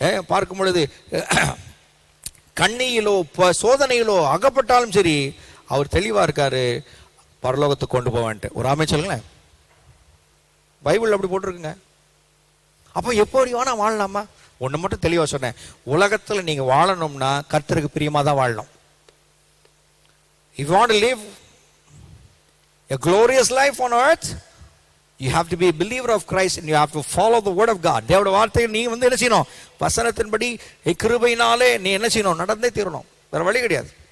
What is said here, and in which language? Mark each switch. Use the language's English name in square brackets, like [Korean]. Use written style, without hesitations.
[Tamil] பார்க்கும் பொழுது கண்ணியிலோ சோதனையிலோ அகப்பட்டாலும் சரி, அவர் தெளிவா இருக்காரு, பரலோகத்துக்கு கொண்டு போவான்ட்டு. ஒரு ஆமென் சொல்லுங்களேன். பைபிள் அப்படி போட்டிருக்குங்க. அப்போ எப்போ வேணா வாழலாமா? ஒன்று மட்டும் தெளிவா சொன்னேன், உலகத்தில் நீங்க வாழணும்னா கர்த்தருக்கு பிரியமா தான் வாழணும். [English] If you want to live a glorious life on earth, you have to be a believer of Christ and you have to follow the word of God. [Tamil] தேவனுடைய வார்த்தையை நீ என்ன செய்யணும்? வசனத்தின்படி கிருபையினாலே நீ என்ன செய்யணும்? நடந்தே தீரணும். வேற வழி கிடையாது.